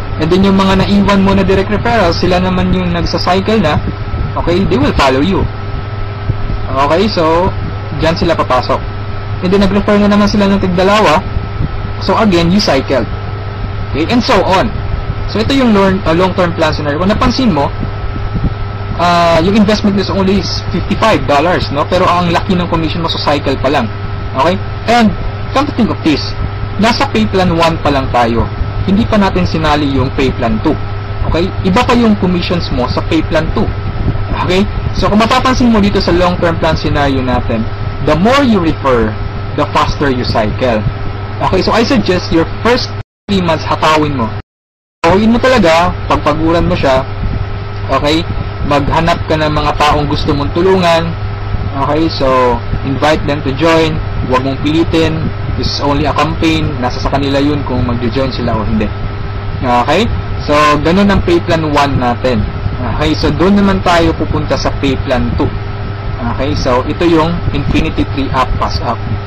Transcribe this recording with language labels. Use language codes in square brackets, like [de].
[tl] And then yung mga naiwan mo na direct referrals, sila naman yung nagsa-cycle na. Okay? [en] They will follow you. [tl] Okay? So, dyan sila papasok. And then nag-refer na naman sila ng tig-dalawa. [en] So, again, you cycle. Okay? And so on. So, [tl] ito yung [en] long-term plan scenario. [tl] Kung napansin mo, yung investment [en] is only $55, [tl] no? Pero ang laki ng commission mo sa cycle pa lang. [en] Okay? And, come to think of this, [tl] nasa pay plan 1 pa lang tayo. Hindi pa natin sinali yung pay plan 2. Okay? Iba pa yung commissions mo sa pay plan 2. Okay? [en] So, [tl] kung mapapansin mo dito sa [en] long-term plan scenario natin, the more you refer, the faster you cycle. Okay? So, I suggest your first 3 months [tl] hatawin mo. Hatawin mo talaga, pagpaguran mo siya. Okay? Maghanap ka ng mga taong gusto mong tulungan. [en] Okay? So, invite them to join. [tl] Huwag mong pilitin. [en] This is only a campaign. [tl] Nasa sa kanila yun kung mag-join sila o hindi. Okay? So, ganun ang pay plan 1 natin. Okay? So, doon naman tayo pupunta sa pay plan 2. Okay? So, ito yung Infinity 3 up, pass up.